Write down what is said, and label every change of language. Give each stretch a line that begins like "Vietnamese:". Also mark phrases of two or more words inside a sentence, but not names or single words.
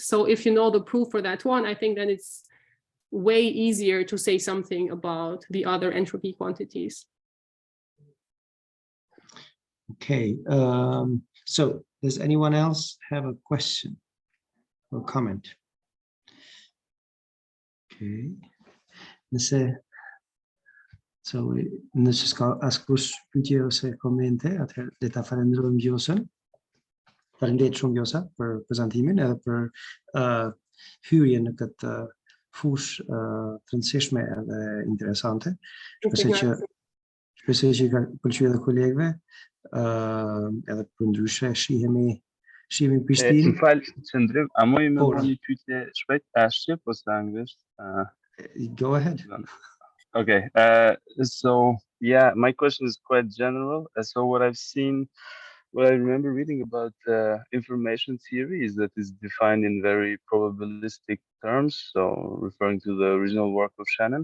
English: So if you know the proof for that one, I think then it's way easier to say something about the other entropy quantities. Okay, so does anyone else have a question or comment? Okay, so
Albanian: nëse ka askush pyetje ose komente, atëherë le ta falenderojmë Vjosën. Faleminderit shumë Vjosa për prezantimin edhe për hyrjen në këtë fushë të rëndësishme edhe interesante. Shpresoj që ka pëlqyer edhe kolegëve, edhe për ndryshe shihemi Prishtinë. Qëndrim, a moj me një pyetje shpejt, a shqip ose anglisht?
English: Go ahead. Okay, so yeah, my question is quite general. So what I remember reading about information theory is that it's defined in very probabilistic terms, so referring to the original work of Shannon.